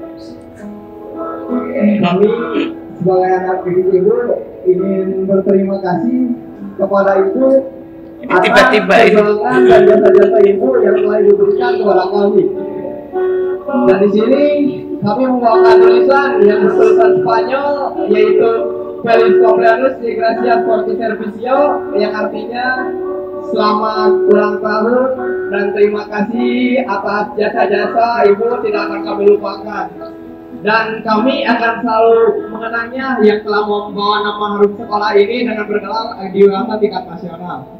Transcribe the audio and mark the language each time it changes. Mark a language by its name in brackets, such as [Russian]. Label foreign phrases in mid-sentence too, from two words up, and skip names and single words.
[Indonesian] Kami sebagai anak didik ibu ingin berterima kasih kepada ibu atas perjuangan dan jasa-jasa ibu yang telah ibu berikan kepada kami. Dan di sini kami membawakan tulisan yang bertulisan Spanyol yaitu [Spanish] Feliz cumpleaños y gracias por tu servicio, [Indonesian] yang artinya selamat ulang tahun dan terima kasih atas jasa-jasa ibu tidak akan kami lupakan. Dan kami akan selalu mengenangnya yang telah membawa nama harum sekolah ini dengan bergelar di ulangan tingkat nasional.